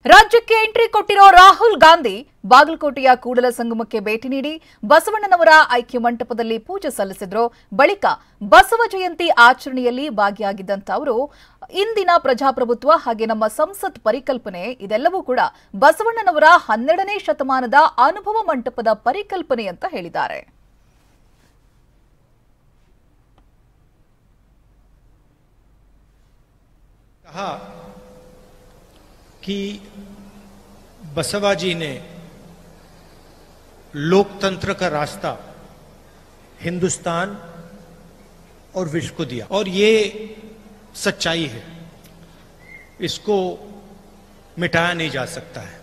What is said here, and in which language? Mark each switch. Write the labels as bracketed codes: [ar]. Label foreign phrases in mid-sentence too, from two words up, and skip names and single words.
[kn] ರಾಜ್ಯಕ್ಕೆ ಎಂಟ್ರಿ ಕೊಟ್ಟಿರೋ ರಾಹುಲ್ ಗಾಂಧಿ ಬಾಗಲಕೋಟೆಯ ಕೂಡಲ ಸಂಗಮಕ್ಕೆ ಭೇಟಿ ನೀಡಿ ಬಸವಣ್ಣನವರ ಐಕ್ಯ ಮಂಟಪದಲ್ಲಿ ಪೂಜೆ ಸಲ್ಲಿಸಿದ್ರು. ಬಳಿಕ ಬಸವ ಜಯಂತಿ ಆಚರಣೆಯಲ್ಲಿ ಭಾಗಿಯಾಗಿದ್ದಂತ ಅವರು ಇಂದಿನ ಪ್ರಜಾಪ್ರಭುತ್ವ ಹಾಗೆ ನಮ್ಮ ಸಂಸತ್ ಪರಿಕಲ್ಪನೆ ಇದೆಲ್ಲವೂ ಕೂಡ ಬಸವಣ್ಣನವರ 12ನೇ ಶತಮಾನದ ಅನುಭವ ಮಂಟಪದ ಪರಿಕಲ್ಪನೆ ಅಂತ ಹೇಳಿದ್ದಾರೆ. [hi] कि बसवा जी ने लोकतंत्र का रास्ता हिंदुस्तान और विश्व को दिया और ये सच्चाई है, इसको मिटाया नहीं जा सकता है।